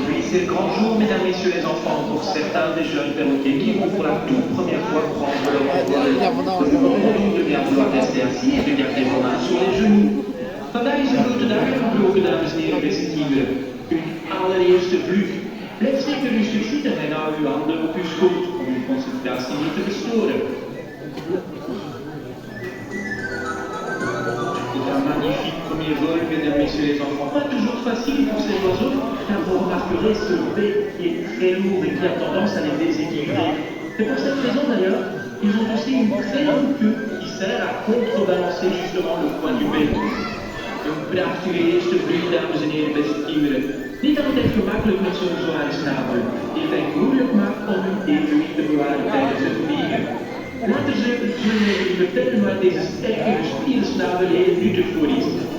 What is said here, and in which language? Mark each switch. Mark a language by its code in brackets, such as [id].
[fr] C'est le grand jour, mesdames, messieurs les enfants, pour certains des jeunes perroquets qui vont pour la toute première fois prendre leur envol. Nous vous de bien vouloir rester assis et de garder vos mains sur les genoux. [nl] Vandaag is een grote dag aangebroken, dames en heren, beste kinderen. Uw allereerste vlucht. Blijf zeker rustig zitten en hou uw handen op uw schoot om uw concentratie niet te verstoren. [fr] C'est un magnifique premier vol, mesdames, messieurs les enfants. Pas toujours facile pour ces oiseaux, car vous remarquerez ce bec qui est très lourd et qui a tendance à les déséquilibrer. C'est pour cette raison d'ailleurs, ils ont aussi une très longue queue qui sert contrebalancer justement le poids du vélo. [nl] Een prachtige eerste vlucht, dames en heren, beste kinderen. Niet altijd gemakkelijk met zo'n zware snavel, die het hen moeilijk maakt om hun evenwicht te bewaren tijdens het vliegen. Laten ze jullie vertellen waar deze sterke gespierde snavel heel nuttig voor is.